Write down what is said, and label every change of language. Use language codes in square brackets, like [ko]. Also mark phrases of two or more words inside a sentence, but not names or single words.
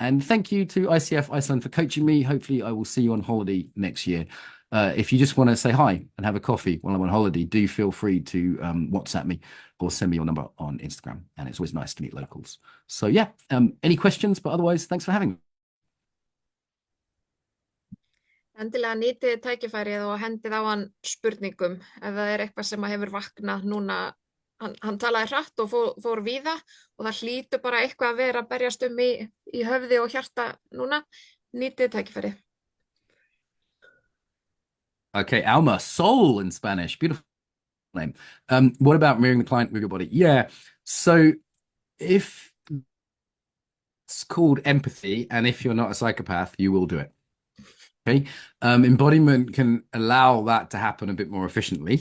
[en] And thank you to ICF Iceland for coaching me. Hopefully, I will see you on holiday next year. If you just want to say hi and have a coffee while I'm on holiday, do feel free to WhatsApp me or send me your number on Instagram. And it's always nice to meet locals. So yeah, any questions? But otherwise, thanks for having me. [is] Endilega nýtið tækifærið og hendið á hann spurningum ef það eitthvað sem hefur vaknað núna. Hann talaði hratt og fór víða og það hlýtur bara eitthvað að vera að berjast í höfði og hjarta núna. Nýtið tækifærið. [en] Okay, Alma, soul in Spanish. Beautiful name. What about mirroring the client with your body? Yeah. So if it's called empathy, and if you're not a psychopath, you will do it. Okay. Embodiment can allow that to happen a bit more efficiently.